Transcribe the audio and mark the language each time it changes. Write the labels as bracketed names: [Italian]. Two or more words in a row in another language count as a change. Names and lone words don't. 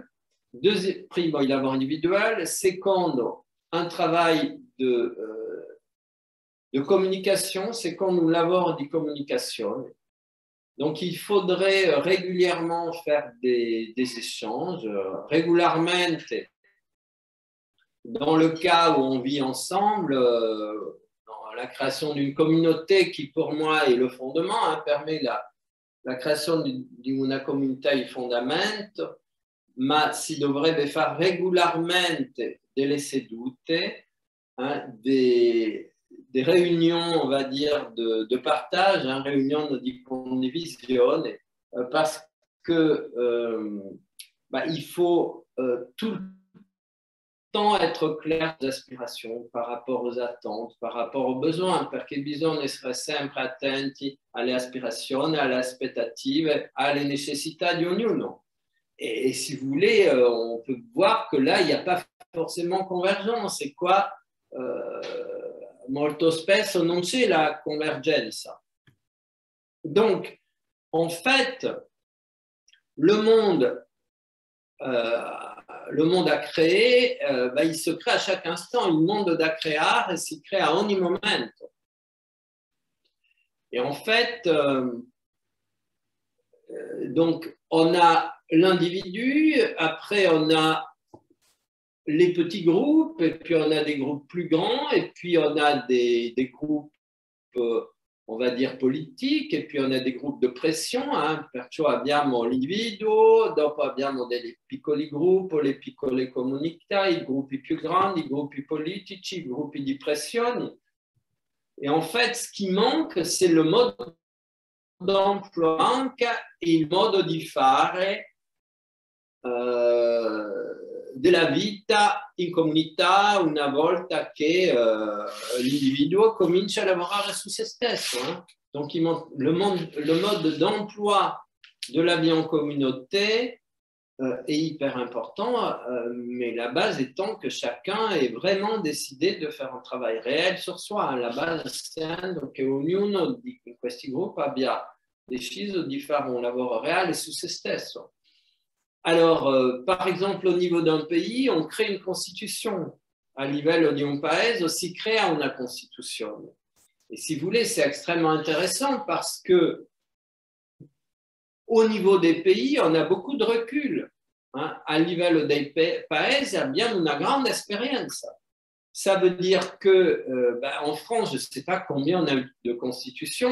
[Italian] Primo, il lavoro individuel. [French] Secondo, un travail de communication. [Italian] Secondo, un lavoro di communication. [French] Donc, il faudrait régulièrement faire des échanges, régulièrement, dans le cas où on vit ensemble, dans la création d'une communauté qui, pour moi, est le fondement, permet la création [Italian] di una comunità di fondamento, ma si dovrebbe fare regolarmente delle sedute, [French] des réunions, on va dire, de partage, réunions de condivisione, parce que il faut tout le temps être clair des aspirations par rapport aux attentes, par rapport aux besoins, [Italian] perché bisogna essere sempre attenti alle aspirazioni, alle aspettative, alle necessità di ognuno. [French] Et si vous voulez, on peut voir que là, il n'y a pas forcément convergence. C'est quoi [Italian] molto spesso non c'è la convergenza. [French] Donc, en fait, le monde a créé, il se crée à chaque instant. [Italian] Il mondo da creare si crea a ogni momento. [French] Et en fait, donc, on a l'individu, après on a les petits groupes, et puis on a des groupes plus grands, et puis on a des groupes, on va dire, politiques, et puis on a des groupes de pression, [Italian] perciò abbiamo l'individuo, dopo abbiamo dei piccoli gruppi, le piccole comunità, i gruppi più grandi, i gruppi politici, i gruppi di pressione. [French] Et en fait, ce qui manque, c'est le mode d'emploi, [Italian] anche il modo di fare della vita in comunità una volta che l'individuo comincia a lavorare su se stesso. [French] Donc, le mode d'emploi de la vie en communauté est hyper important, mais la base étant que chacun est vraiment décidé de faire un travail réel sur soi. [Italian] La base essendo che ognuno di questi gruppi abbia deciso di fare un lavoro reale su se stesso. [French] Alors, par exemple, au niveau d'un pays, on crée une constitution. [Italian] A livello di un paese si crea una Costituzione. [French] Et si vous voulez, c'est extrêmement intéressant parce que au niveau des pays, on a beaucoup de recul. [Italian] A livello dei paesi abbiamo una grande esperienza. [French] Ça veut dire que en France, je ne sais pas combien on a eu de constitutions.